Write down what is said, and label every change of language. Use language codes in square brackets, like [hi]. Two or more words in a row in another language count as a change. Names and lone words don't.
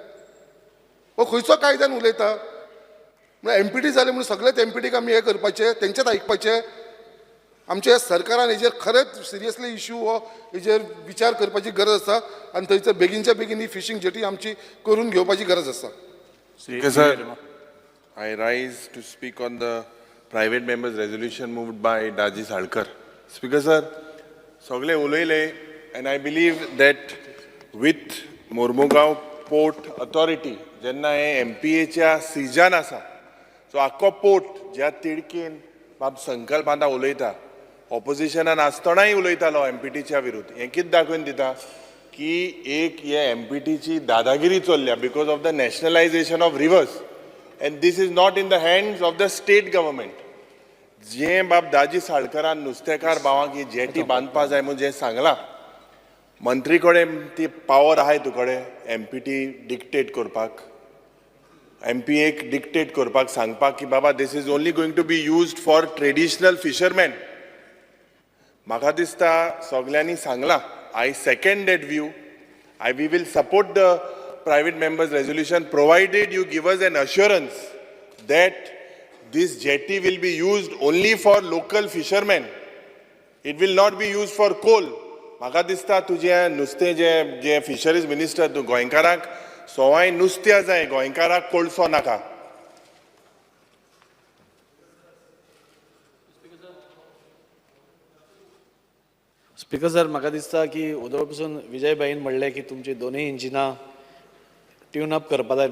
[kok] हो खंयचो कायद्यान उलयता म्हळ्यार MPT जाले म्हणून सगळेच MPTक आमी हे करपाचें तेंचेच आयकपाचें आमच्या सरकारान हेजेर खरेंच सिरियसली इश्यू हो हेजेर विचार करपाची गरज आसा आनी थंयसर बेगीनच्या बेगीन ही [en] fishing jetty [kok] आमची करून घेवपाची गरज आसा [en] Speaker sir, I rise to speak on the private members resolution moved by Daji Salkar. Speaker sir, [kok] सगळे उलयले [en] and I believe that with [kok] Mormugaon Port Authority जेन्ना हे MPAच्या सिजान आसा सो आख्खो पोर्ट ज्या तिडकीन बाब संकल्पांता उलयता ऑपोजिशनान आसतनाय उलयतालो MPTच्या विरुद्ध हें कितें दाखोवन दिता की एक हे MPTची दादागिरी चल्ल्या [en] because of the nationalisation of rivers and this is not in the hands of the state government [kok] जें बाब दाजी साळकरान नुस्तेकार भावांक ही जेटी बांदपा जाय म्हणून जें सांगलां मंत्री कडेन ती पावर आहाय तुकडे MPT डिक्टेट करपाक MPAक डिक्टेट करपाक सांगपाक की बाबा [en] this is only going to be used for traditional fisherman [kok] म्हाका दिसता सगळ्यांनी सांगलां [en] I second that view we will support the private members resolution provided you give us an assurance that this jetty will be used only for local fishermen. It will not be used for coal. [kok] म्हाका दिसता तुजें नुस्तें जे [en] fisheries minister [kok] तूं गोंयकारांक सवाय नुस्त्या जाय गोंयकारांक कोळसो नाका. [en] Speaker sir, [kok] म्हाका दिसता की उदळ पसून विजयबाईन म्हणलें की तुमची दोनूय इंजिनां [en] tune up [kok] करपा जाय.